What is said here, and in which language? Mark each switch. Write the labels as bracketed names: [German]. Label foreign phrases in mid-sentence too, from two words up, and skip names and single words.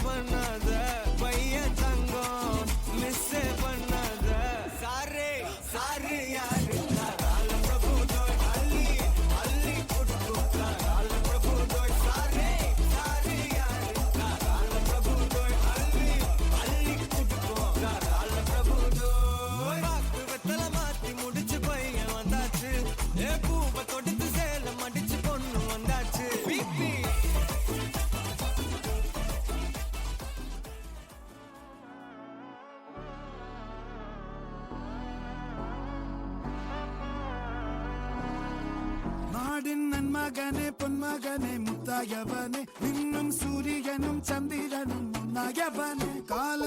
[Tamil] பண்ணாத பையன் தங்கம் மிஸ் பண்ணாத சாரே சாரு யாரு கால பிரபு தோய் அள்ளி அள்ளி கொடுத்தா கால பிரபு தோய் சாரே சாரு யாரு கால பிரபு தோய் அள்ளி அள்ளி கொடுத்தா கால பிரபு தோய் வாக்கு வெத்தல மாத்தி முடிச்சு பையன் வந்தாச்சு பூவை கொடுத்து சேல மடிச்சு பொண்ணு வந்தாச்சு பிபி [Malayalam] നാടിൻ നന്മകനെ പൊന്മകനെ മുത്തായവനെ നിന്നും സൂര്യനും ചന്ദ്രനും ഒന്നായവനെ കാലം